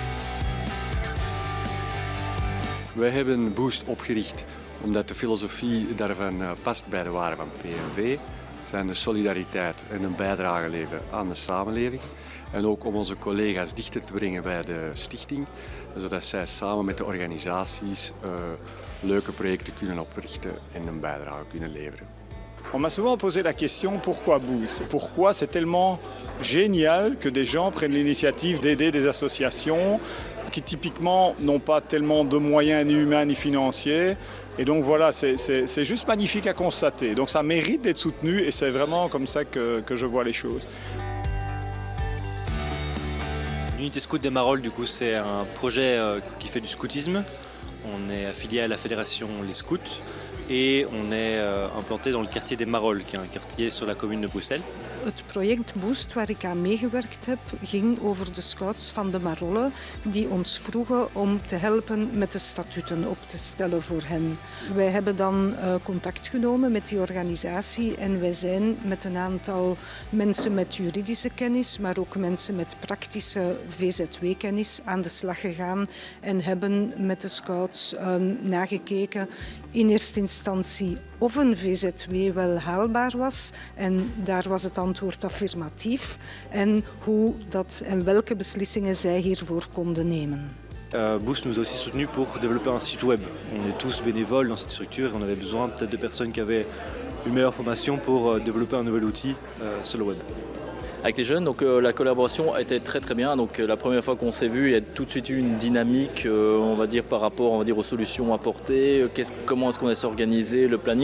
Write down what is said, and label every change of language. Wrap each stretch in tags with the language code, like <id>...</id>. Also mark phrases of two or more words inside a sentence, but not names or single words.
<nl>Wij hebben Boost opgericht omdat de filosofie daarvan past bij de waarden van PNV. Zijn de solidariteit en een bijdrage leveren aan de samenleving. En ook om onze collega's dichter te brengen bij de stichting, zodat zij samen met de organisaties leuke projecten kunnen oprichten en een bijdrage kunnen leveren.</nl> <fr>On m'a souvent posé la question pourquoi Boost? Pourquoi c'est tellement génial que des gens prennent l'initiative d'aider des associations qui typiquement n'ont pas tellement de moyens ni humains ni financiers. Et donc voilà, c'est juste magnifique à constater. Donc ça mérite d'être soutenu et c'est vraiment comme ça que je vois les choses. L'unité scout de Marolles, du coup, c'est un projet qui fait du scoutisme. On est affilié à la fédération Les Scouts et on est implanté dans le quartier des Marolles, qui est un quartier sur la commune de Bruxelles.</fr> <nl>Het project Boost waar ik aan meegewerkt heb ging over de scouts van de Marolles die ons vroegen om te helpen met de statuten op te stellen voor hen. Wij hebben dan contact genomen met die organisatie en wij zijn met een aantal mensen met juridische kennis, maar ook mensen met praktische VZW-kennis aan de slag gegaan en hebben met de scouts nagekeken in eerste instantie of een VZW wel haalbaar was en daar was het antwoord affirmatief en hoe dat en welke beslissingen zij hiervoor konden nemen.</nl> <fr>Boost nous a aussi soutenu pour développer un site web. On est tous bénévoles dans cette structure et on avait besoin peut-être de personnes qui avaient une meilleure formation pour développer un nouvel outil sur le web. Avec les jeunes, donc la collaboration a été très très bien. Donc la première fois qu'on s'est vu, il y a tout de suite eu une dynamique, on va dire par rapport, aux solutions apportées, comment est-ce qu'on allait s'organiser, le planning.</fr>